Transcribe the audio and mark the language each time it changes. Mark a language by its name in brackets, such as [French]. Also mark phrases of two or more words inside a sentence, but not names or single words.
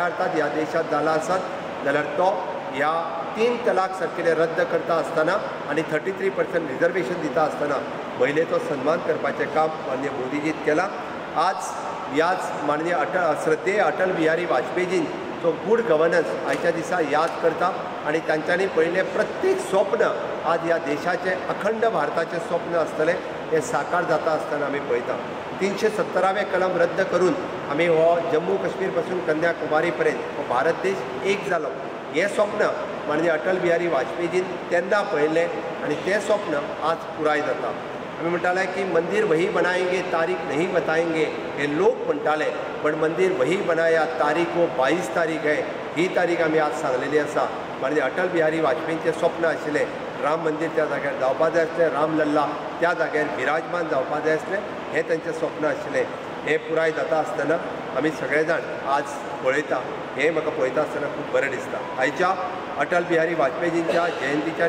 [Konkani] अर्थात ह्या देशांत जाला आसत जाल्यार तो ह्या 3 तलाक सारकेले रद्द करता आसतना आनी 33% रिजर्वेशन दिता आसतना महिलेचो सन्मान करपाचें काम माननीय मोदीजीन केलां आज ह्याच माननीय श्रद्धेय अटल बिहारी वाजपेयीजीन जो [English] good governance [Konkani] आयच्या दिसा याद करता आनी तांच्यांनी पळयलें प्रत्येक स्वप्न आज ह्या देशाचें अखंड भारताचें स्वप्न आसतलें हें साकार जाता आसतना आमी पळयता 370वें कलम रद्द करून आमी हो जम्मू काश्मीर पासून कन्याकुमारी पर्यंत हो भारत देश एक जालो हें स्वप्न माननीय अटल बिहारी वाजपेयीजीन तेन्ना पळयलें आनी तें स्वप्न आज पुराय जाता आमी म्हणटाले की [Hindi] मंदिर वही बनाएंगे तारीख नहीं बताएंगे [Konkani] हे लोक म्हणटाले पण [Hindi] मंदिर वही बनाया तारीख वो 22 तारीख है [Konkani] ही तारीख आमी आज सांगलेली आसा माननीय अटल बिहारी वाजपेयींचें स्वप्न आशिल्लें राम मंदिर त्या जाग्यार जावपा जाय आसलें राम लल्ला त्या जाग्यार विराजमान जावपा जाय आसलें हें तांचें स्वप्न आशिल्लें हें पुराय जाता आसतना आमी सगळे जाण आज पळयता हें म्हाका पळयता आसतना खूब बरें दिसता आयच्या अटल बिहारी वाजपेयीजींच्या जयंतीच्या